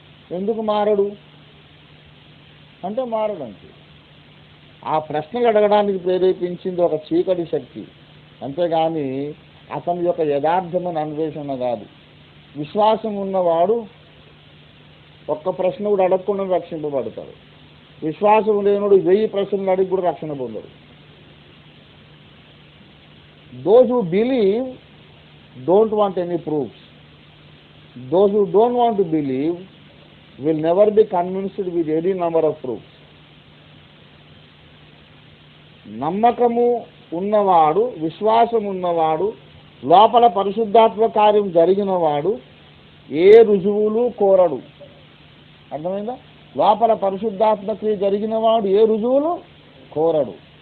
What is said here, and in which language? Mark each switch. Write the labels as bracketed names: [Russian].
[Telugu] ఎందుకు మారడు అంటే మారడంటే ఆ ప్రశ్నలు అడగడానికి ప్రేరేపించింది ఒక చీకటి శక్తి, అంతేగాని అతని యొక్క యథార్థమైన అన్వేషణ కాదు. విశ్వాసం ఉన్నవాడు ఒక్క ప్రశ్న కూడా అడగకుండా రక్షింపబడతాడు. విశ్వాసం లేనుడు 1000 ప్రశ్నలు అడిగి కూడా రక్షణ పొందడు. [English] Those who believe don't want any proofs. Those who don't want to believe will never be convinced with any number of proofs. [Telugu] నమ్మకము ఉన్నవాడు, విశ్వాసం ఉన్నవాడు, లోపల పరిశుద్ధాత్మ కార్యం జరిగినవాడు ఏ రుజువులు కోరడు. అర్థమైందా? లోపల పరిశుద్ధాత్మకి జరిగినవాడు ఏ రుజువులు కోరడు.